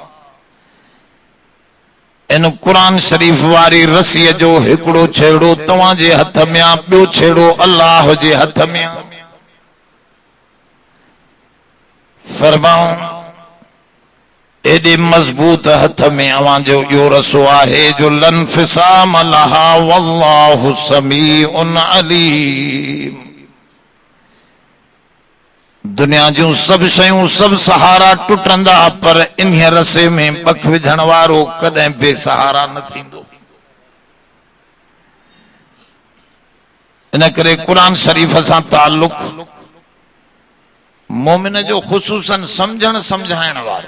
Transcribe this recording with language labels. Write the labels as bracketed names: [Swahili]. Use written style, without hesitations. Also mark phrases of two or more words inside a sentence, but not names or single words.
[Sindhi] इन क़ुरान शरीफ़ वारी रसीअ जो हिकिड़ो छेड़ो तव्हां जे हथ में आहे, ॿियो छेड़ो अल्लाह जे हथ में आहे। फरमाऊं एॾे मज़बूत हथ में अवां जो इहो रसो आहे जो [Arabic] لن فصام لها والله سميع عليم. [Sindhi] दुनिया जूं सभु शयूं सभु सहारा टुटंदा पर इन रसे में पख विझण वारो कॾहिं बेसहारा न थींदो। इन करे क़ुरान शरीफ़ सां ताल्लुक मोमिन जो ख़ुसूसन समझण समझाइण वारो।